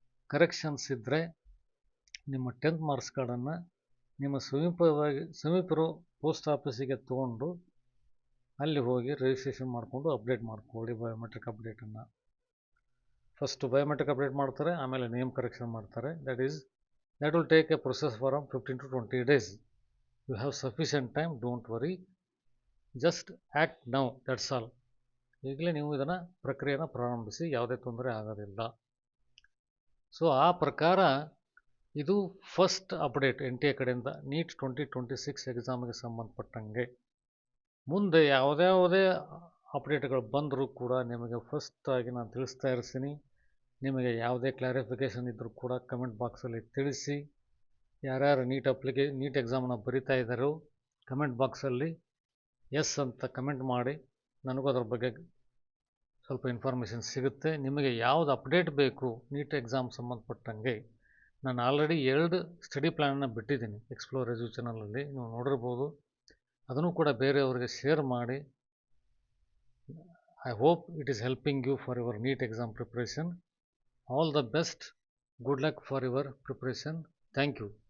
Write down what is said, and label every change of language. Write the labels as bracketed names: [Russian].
[Kannada] Corrections ಇದ್ದರೆ ನಿಮ್ಮ 10th marks ಕಾರ್ಡನ್ನು ನಿಮ್ಮ ಸಮೀಪಿರೋ ಪೋಸ್ಟ್ ಆಫೀಸಿಗೆ ತೊಗೊಂಡು ಅಲ್ಲಿ ಹೋಗಿ ರಿಜಿಸ್ಟ್ರೇಷನ್ ಮಾಡಿಕೊಂಡು ಅಪ್ಡೇಟ್ ಮಾಡ್ಕೊಳ್ಳಿ ಬಯೋಮೆಟ್ರಿಕ್ ಅಪ್ಡೇಟನ್ನು. ಫಸ್ಟು ಬಯೋಮೆಟ್ರಿಕ್ ಅಪ್ಡೇಟ್ ಮಾಡ್ತಾರೆ, ಆಮೇಲೆ ನೇಮ್ ಕರೆಕ್ಷನ್ ಮಾಡ್ತಾರೆ. [English] that will take a process for 15 to 20 days. You have sufficient time, don't worry, just act now, that's all. [Kannada] ಈಗಲೇ ನೀವು ಇದನ್ನು ಪ್ರಕ್ರಿಯೆಯನ್ನು ಪ್ರಾರಂಭಿಸಿ, ಯಾವುದೇ ತೊಂದರೆ ಆಗೋದಿಲ್ಲ. ಸೊ ಆ ಪ್ರಕಾರ ಇದು ಫಸ್ಟ್ ಅಪ್ಡೇಟ್ NTA ಕಡೆಯಿಂದ ನೀಟ್ 2026 ಎಕ್ಸಾಮ್ಗೆ ಸಂಬಂಧಪಟ್ಟಂಗೆ. ಮುಂದೆ ಯಾವುದೇ ಅಪ್ಡೇಟ್ಗಳು ಬಂದರೂ ಕೂಡ ನಿಮಗೆ ಫಸ್ಟಾಗಿ ನಾನು ತಿಳಿಸ್ತಾ ಇರ್ತೀನಿ. ನಿಮಗೆ ಯಾವುದೇ ಕ್ಲಾರಿಫಿಕೇಷನ್ ಇದ್ದರೂ ಕೂಡ ಕಮೆಂಟ್ ಬಾಕ್ಸಲ್ಲಿ ತಿಳಿಸಿ. ಯಾರ್ಯಾರು ನೀಟ್ ಎಕ್ಸಾಮನ್ನು ಬರಿತಾ ಇದ್ದಾರೋ ಕಮೆಂಟ್ ಬಾಕ್ಸಲ್ಲಿ ಎಸ್ ಅಂತ ಕಮೆಂಟ್ ಮಾಡಿ, ನನಗೂ ಅದರ ಬಗ್ಗೆ ಸ್ವಲ್ಪ ಇನ್ಫಾರ್ಮೇಷನ್ ಸಿಗುತ್ತೆ. ನಿಮಗೆ ಯಾವುದು ಅಪ್ಡೇಟ್ ಬೇಕು ನೀಟ್ ಎಕ್ಸಾಮ್ ಸಂಬಂಧಪಟ್ಟಂಗೆ ನಾನು ಆಲ್ರೆಡಿ 2 ಸ್ಟಡಿ ಪ್ಲ್ಯಾನನ್ನು ಬಿಟ್ಟಿದ್ದೀನಿ ಎಕ್ಸ್ಪ್ಲೋರ್ ಎಜು ಚಾನಲಲ್ಲಿ, ನೀವು ನೋಡಿರ್ಬೋದು. ಅದನ್ನು ಕೂಡ ಬೇರೆಯವರಿಗೆ ಶೇರ್ ಮಾಡಿ. [English] I hope it is helping you for your NEET exam preparation. All the best. Good luck for your preparation. Thank you.